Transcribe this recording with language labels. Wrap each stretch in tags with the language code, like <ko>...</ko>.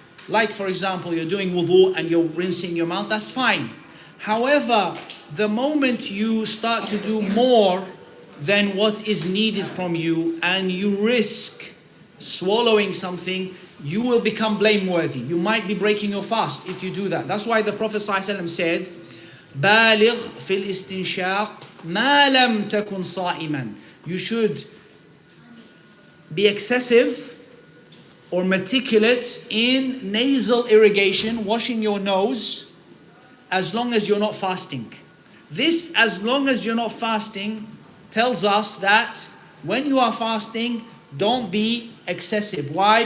<en>Like, for example, you're doing wudu and you're rinsing your mouth, that's fine. However, the moment you start to do more than what is needed from you and you risk swallowing something, you will become blameworthy. You might be breaking your fast if you do that. That's why the Prophet ﷺ said,</en> <ar>بالغ في الاستنشاق ما لم تكن صائما.</ar> <en>You should be excessive or meticulous in nasal irrigation, washing your nose, as long as you're not fasting. This, as long as you're not fasting, tells us that when you are fasting, don't be excessive. Why?</en>